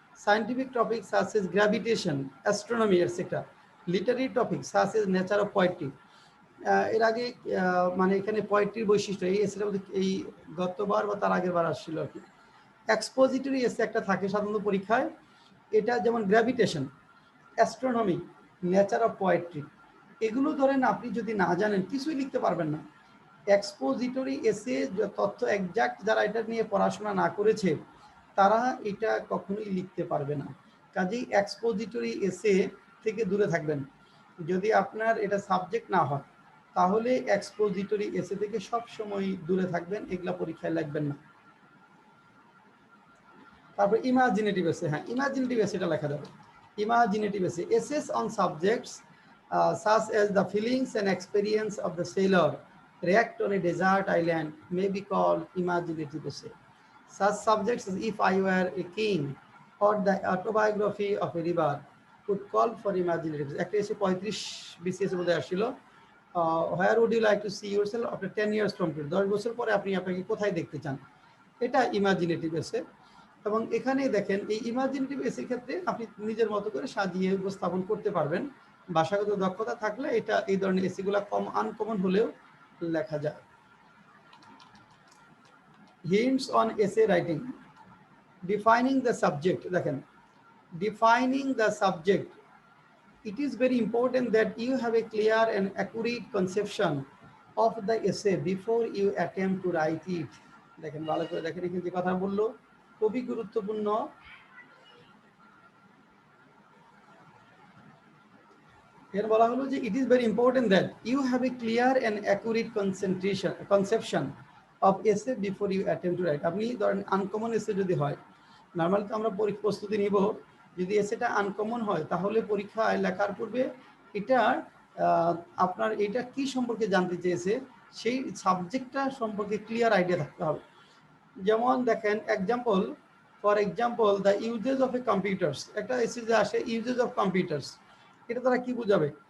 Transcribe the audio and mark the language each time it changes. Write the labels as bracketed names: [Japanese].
[English] scientific topics such as gravitation, astronomy, etc. Literary topics such as nature of poetry. [Bangla] এর আগে মানে এখানে পোয়েট্রির বৈশিষ্ট্য এই এসেটা এই গতবার বা তার আগের বার আসছিল আর কি। এক্সপোজিটরি এসে একটা থাকে সাধারণত পরীক্ষায়, এটা যেমন gravitation, astronomy, nature of poetry, এগুলো ধরেন আপনি যদি না জানেন কিছুই লিখতে পারবেন না। এক্সপোজিটরি এসে তথ্য একজ্যাক্ট যারা এটা নিয়ে পড়াশোনা না করেছে তারা এটা কখনোই লিখতে পারবে না। কাজেই এক্সপোজিটরি এসে থেকে দূরে থাকবেন। যদি আপনার এটা সাবজেক্ট না হয় তাহলে এক্সপোজিটরি এসে থেকে সব সময় দূরে থাকবেন, এগুলা পরীক্ষায় লিখবেন না। তারপর ইমাজিনেটিভ এসে, হ্যাঁ ইমাজিনেটিভ এসে এটা লেখা যাবে। [English] Imaginative essay essays on subjects such as the feelings and experience of the sailor wrecked on a desert island may be called imaginative essay. Such subjects as If I Were a King or the autobiography of a river could call for imaginative. [Bangla] একটা এসে 35 BCS এর মধ্যে আসছিল, [English] where would you like to see yourself after 10 years from today? [Bangla] 10 বছর পরে আপনি আপনাকে কোথায় দেখতে চান, এটা ইমাজিনেটিভ এসে। এবং এখানে দেখেন এই ইমাজিনেটিভ এসের ক্ষেত্রে আপনি নিজের মতো করে সাজিয়ে উপস্থাপন করতে পারবেন। ভাষাগত দক্ষতা থাকলে এটা এই ধরনের এসিগুলা কম আনকমন হলেও লেখা যায়। [English] Hints on essay writing, defining the subject. দেখেন defining the subject, it is very important that you have a clear and accurate conception of the essay before you attempt to write it. [Bangla] দেখেন ভালো করে দেখেন, এখানে যে কথা বললো খুবই গুরুত্বপূর্ণ। এর বলা হলো যে [English] it is very important that you have a clear and accurate conception of essay before you attempt to write. [Bangla] আপনি ধরেন আনকমন এসে যদি হয়, নরমালি তো আমরা প্রস্তুতি নিব, যদি এসেটা আনকমন হয় তাহলে পরীক্ষায় লেখার পূর্বে এটা আপনার এটা কি সম্পর্কে জানতে চেয়েছে সেই সাবজেক্টটা সম্পর্কে ক্লিয়ার আইডিয়া থাকতে হবে। যেমন দেখেন example, [English] for example the uses of a computers, [Bangla] একটা এসে যে আসে ইউজেস অফ কম্পিউটার্স, এটা তারা কি বুঝাবে?